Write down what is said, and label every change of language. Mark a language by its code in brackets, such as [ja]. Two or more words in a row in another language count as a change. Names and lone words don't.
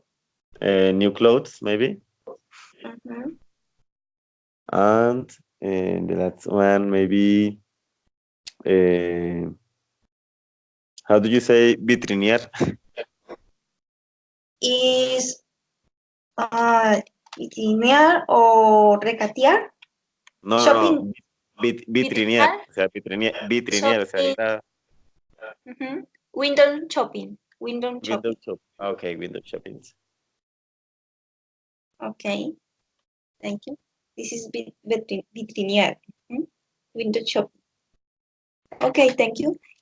[en] new clothes, maybe, Mhm. and the last one, maybe. Uh, how do you say vitrinier? [es] Is uh, vitrinear o recatear. No, no, [en] Shopping, [es] no. Vitrinier. vitrinear, O sea, vitrinier. O sea, [en] shopping, [es] ir a [en] window shopping, window window shopping. shop. Okay, window shopping. Okay, thank you. This is vitrinier, window shopping. Okay, thank you.